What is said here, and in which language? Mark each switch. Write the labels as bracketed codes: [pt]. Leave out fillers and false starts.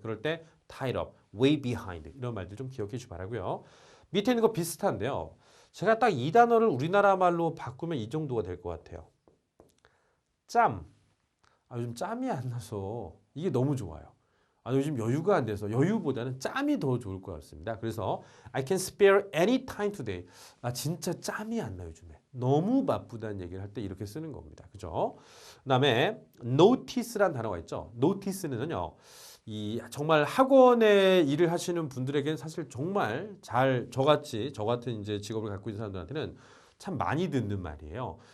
[ko] 그럴 때 tied up, way behind 이런 말들 좀 기억해 주시 바라고요. 밑에 있는 거 비슷한데요. 제가 딱 이 단어를 우리나라 말로 바꾸면 이 정도가 될 것 같아요. 짬. 요즘 짬이 안 나서 이게 너무 좋아요. 요즘 여유가 안 돼서 여유보다는 짬이 더 좋을 것 같습니다. [en] 그래서 I can spare any time today. [ko] 진짜 짬이 안 나 요즘에. 너무 바쁘다는 얘기를 할 때 이렇게 쓰는 겁니다. 그죠? 그다음에 notice란 단어가 있죠. notice는요. 이 정말 학원에 일을 하시는 분들에게는 사실 정말 저 같은 이제 직업을 갖고 있는 사람들한테는 참 많이 듣는 말이에요.